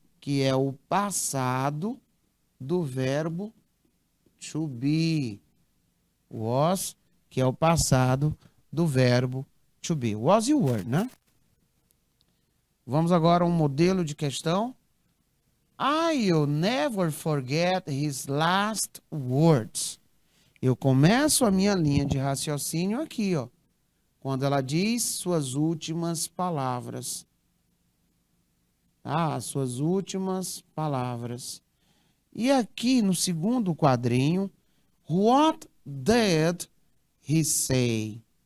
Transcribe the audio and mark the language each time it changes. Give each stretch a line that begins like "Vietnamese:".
Portuguese: que é o passado do verbo to be. Was, que é o passado do verbo to be. Was e were, né? Vamos agora a um modelo de questão.
English: I'll never forget his last words.
Portuguese: Eu começo a minha linha de raciocínio aqui, ó, quando ela diz suas últimas palavras. Ah, suas últimas palavras. E aqui no segundo quadrinho,
English: what did he say?